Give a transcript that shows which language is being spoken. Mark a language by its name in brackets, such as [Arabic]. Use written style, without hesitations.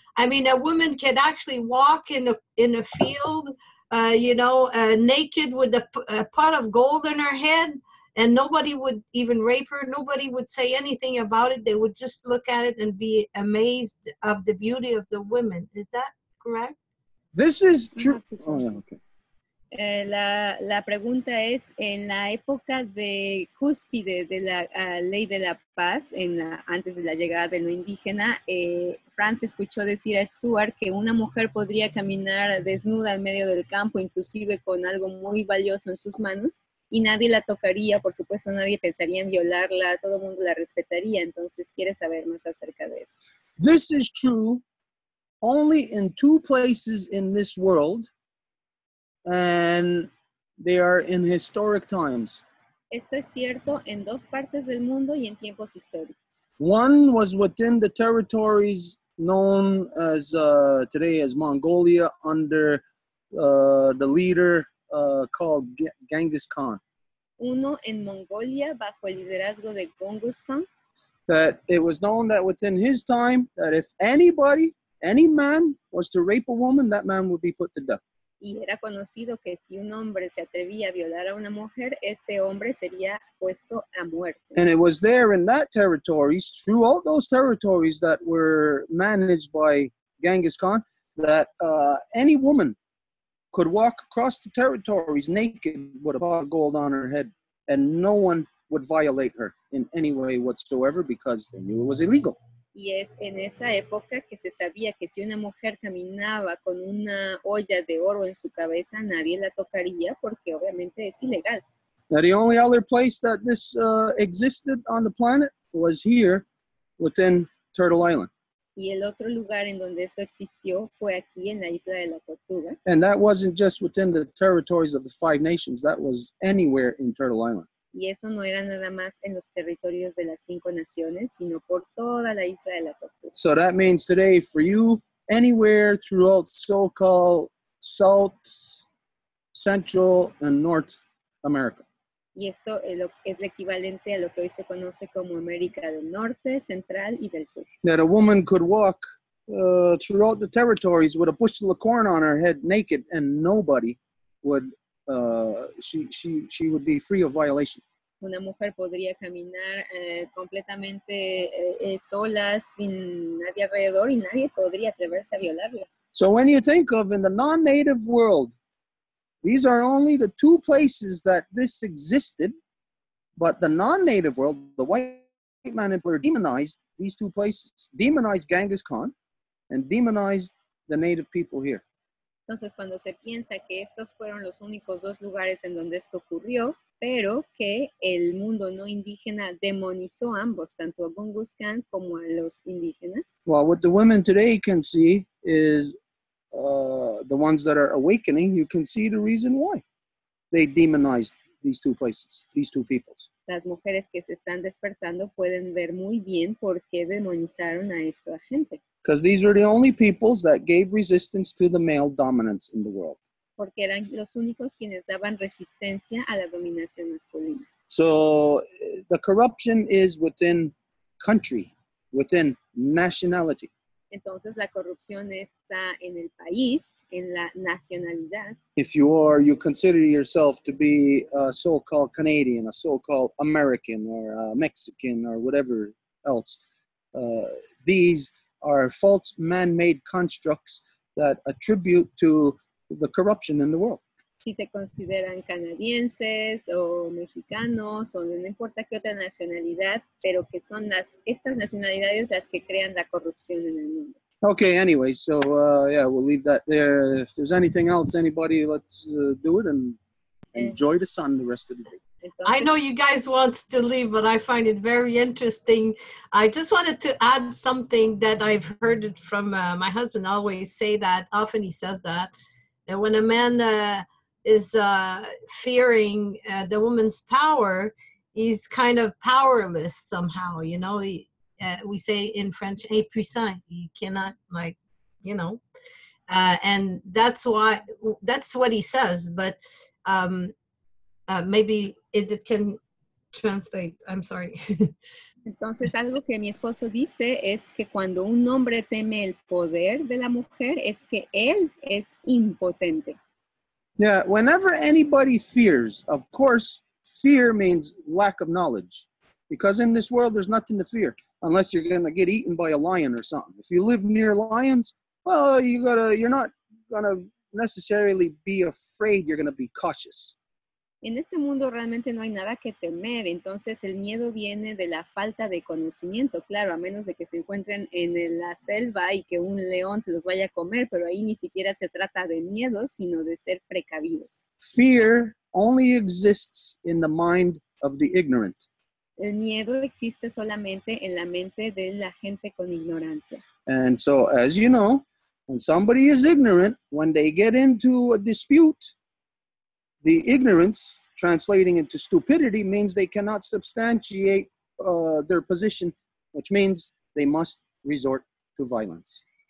[English] I mean, a woman can actually walk in a field, you know, naked with a pot of gold in her head, and nobody would even rape her. Nobody would say anything about it. They would just look at it and be amazed of the beauty of the women. Is that correct? This is true. Oh, yeah, okay. [Spanish] La pregunta es, en la época de cúspide de la ley de la paz, antes de la llegada de lo indígena, Franz escuchó decir a Stuart que una mujer podría caminar desnuda en medio del campo, inclusive con algo muy valioso en sus manos, y nadie la tocaría, por supuesto nadie pensaría en violarla, todo el mundo la respetaría. Entonces quiere saber más acerca de eso. [English] This is true only in two places in this world, and they are in historic times. [Spanish] Esto es cierto en dos partes del mundo y en tiempos históricos. [English] One was within the territories known as today as Mongolia under the leader called Genghis Khan. [Spanish] Uno en Mongolia bajo el liderazgo de Genghis Khan. [English] That it was known that within his time, that if any man was to rape a woman, that man would be put to death. [Spanish] Y era conocido que si un hombre se atrevía a violar a una mujer, ese hombre sería puesto a muerte. [English] And it was there in that territories, throughout those territories that were managed by Genghis Khan, that any woman could walk across the territories naked with a pot of gold on her head, and no one would violate her in any way whatsoever because they knew it was illegal. [Spanish] Y es en esa época que se sabía que si una mujer caminaba con una olla de oro en su cabeza, nadie la tocaría porque obviamente es ilegal. [English] Now, the only other place that this existed on the planet was here within Turtle Island. [Spanish] Y el otro lugar en donde eso existió fue aquí en la isla de la Tortuga. [English] And that wasn't just within the territories of the 5 nations. That was anywhere in Turtle Island. [Spanish] Y eso no era nada más en los territorios de las 5 naciones, sino por toda la isla de la Tortuga. [English] So that means today for you, anywhere throughout so-called South, Central, and North America. [Spanish] Y esto es el equivalente a lo que hoy se conoce como América del Norte, Central y del Sur. [English] That a woman could walk throughout the territories with a bushel of corn on her head naked, and nobody would she would be free of violation. [Spanish] Una mujer podría caminar completamente sola, sin nadie alrededor, y nadie podría atreverse a violarla. [English] So when you think of in the non-native world, these are only the two places that this existed, but the non-native world, the white man employer demonized these two places, demonized Genghis Khan, and demonized the native people here. [Spanish] Entonces, cuando se piensa que estos fueron los únicos dos lugares en donde esto ocurrió, pero que el mundo no indígena demonizó a ambos, tanto a Genghis Khan como a los indígenas. [English] Well, what the women today can see is the ones that are awakening, you can see the reason why they demonized these two places, these two peoples. [Spanish] Las mujeres que se están despertando pueden ver muy bien por qué demonizaron a esta gente. [English] Because these were the only peoples that gave resistance to the male dominance in the world. [Spanish] Porque eran los únicos quienes daban resistencia a la dominación masculina. [English] So the corruption is within country, within nationality. [Spanish] Entonces la corrupción está en el país, en la nacionalidad. [English] If you consider yourself to be a so-called Canadian, a so-called American, or a Mexican, or whatever else, these are false man-made constructs that attribute to the corruption in the world. [Spanish] Si se consideran canadienses o mexicanos o no importa qué otra nacionalidad, pero que son estas nacionalidades las que crean la corrupción en el mundo. [English] Okay, anyway, so yeah, we'll leave that there. If there's anything else, anybody, let's do it and enjoy the sun the rest of the day. I know you guys want to leave, but I find it very interesting. I just wanted to add something that I've heard it from my husband always say that, often he says that when a man is fearing the woman's power, he's kind of powerless somehow, you know. We say in French, impuissant. He cannot, like, you know. And that's what he says, but maybe it can translate. I'm sorry. [Spanish] Entonces, algo que mi esposo dice es que cuando un hombre teme el poder de la mujer, es que él es impotente. [English] Yeah, whenever anybody fears, of course, fear means lack of knowledge. Because in this world, there's nothing to fear unless you're going to get eaten by a lion or something. If you live near lions, well, you're not going to necessarily be afraid. You're going to be cautious. [Spanish] En este mundo realmente no hay nada que temer, entonces el miedo viene de la falta de conocimiento, claro, a menos de que se encuentren en la selva y que un león se los vaya a comer, pero ahí ni siquiera se trata de miedo, sino de ser precavidos. [English] Fear only exists in the mind of the ignorant. [Spanish] El miedo existe solamente en la mente de la gente con ignorancia. [English] And so, as you know, when somebody is ignorant, when they get into a dispute, the ignorance, translating into stupidity, means they cannot substantiate their position, which means they must resort to violence.